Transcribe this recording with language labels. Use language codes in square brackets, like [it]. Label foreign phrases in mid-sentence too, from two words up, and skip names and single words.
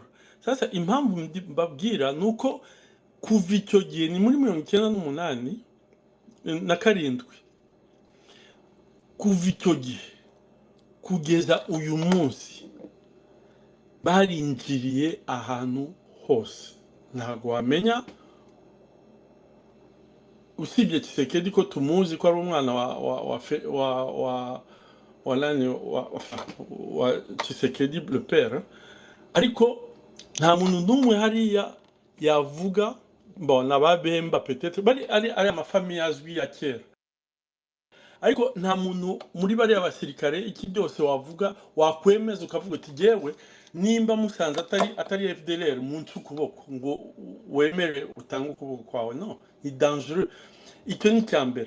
[rw] Sasa impamvu mbabwira nuko kuva icyo gihe, ni muri 97, kuva icyo gihe kugeza uyu munsi barinjiriye ahantu hose. Ntabwo wamenya, usibye Tshisekedi ko tumuzi ko ari umwana wa Tshisekedi le [fr] père, [rw] ariko nta muntu n'umwe hariya yavuga mbona babemba peut-être ari amafamiye azwi ya kera, ariko nta muntu muri bari abasirikare iki byose wavuga wakwemeza ukavuga ati jewe nimba musanze atari FDLR munsi ukuboko ngo wemere utanga ukuboko kwawe. No, ni dangereux. Icyo ni cyambere.